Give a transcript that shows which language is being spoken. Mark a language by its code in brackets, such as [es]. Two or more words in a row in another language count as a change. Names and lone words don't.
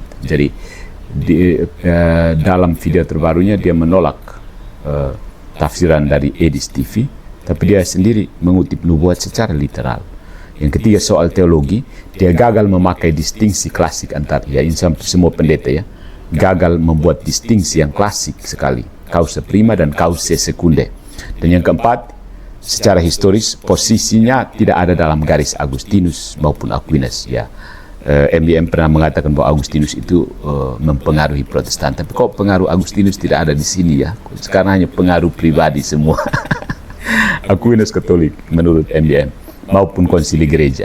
[id] Jadi, dalam video terbarunya dia menolak tafsiran dari Edis TV, tapi dia sendiri mengutip nubuat secara literal. Yang ketiga, soal teologi, dia gagal memakai distingsi klasik antar, ya ini semua pendeta ya, gagal membuat distingsi yang klasik sekali, [la] causa prima dan causa secunde. [id] Dan yang keempat, secara historis posisinya tidak ada dalam garis Agustinus maupun Aquinas. Ya, MBM pernah mengatakan bahwa Agustinus itu mempengaruhi Protestan, tapi kok pengaruh Agustinus tidak ada di sini ya? Sekarang hanya pengaruh pribadi semua. Aquinas Katolik menurut MBM maupun konsili gereja.